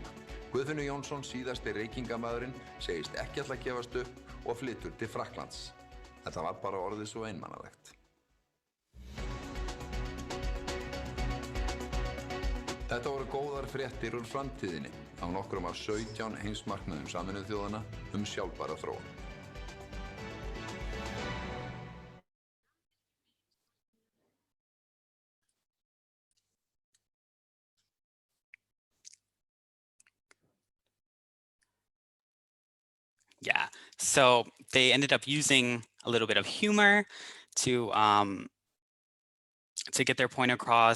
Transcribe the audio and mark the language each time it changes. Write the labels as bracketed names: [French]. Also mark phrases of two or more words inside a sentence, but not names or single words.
[Icelandic] Guðfinnur Jónsson, síðasti reykingamæðurinn, segist ekki ætla að gefast upp og flytur til Frakklands. Þetta var bara orðið svo einmannalegt. Þetta voru góðar fréttir úr framtíðinni á nokkrum af 17 heimsmarkmiðum Sameinuðu þjóðanna sjálfbæra þróun. [English] Yeah, so they ended up using a little bit of humor to get their point across.